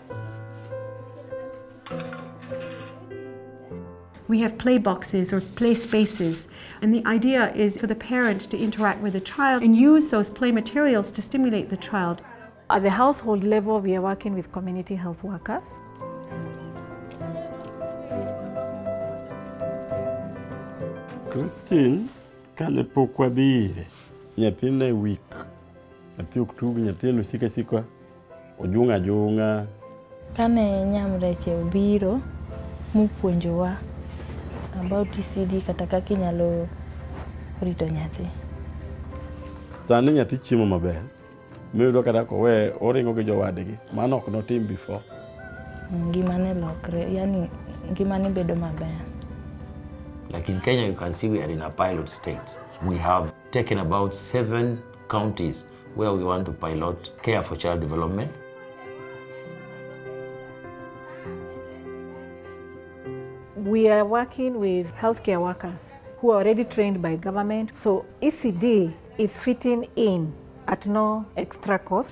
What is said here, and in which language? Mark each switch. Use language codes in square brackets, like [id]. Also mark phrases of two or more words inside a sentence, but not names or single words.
[en] We have play boxes or play spaces, and the idea is for the parent to interact with the child and use those play materials to stimulate the child. At the household level, we are working with community health workers. [luo] Christine, kane pok wadhire, nyathine weak, nyathi ok tugi, nyathine osika sika, ojung' ajung'a. Kane Nyamreche obiro mopuonjowa about ECD kata kaka inyalo rito nyathi. Sani nyathi chiemo maber. Miyudo kata kowe oringo gi jowadgi, mano ok notim before. Ngimane lokre, yani ngimane bedo maber. [en] Like in Kenya, you can see we are in a pilot state. We have taken about 7 counties where we want to pilot care for child development. We are working with healthcare workers who are already trained by government, so ECD is fitting in at no extra cost.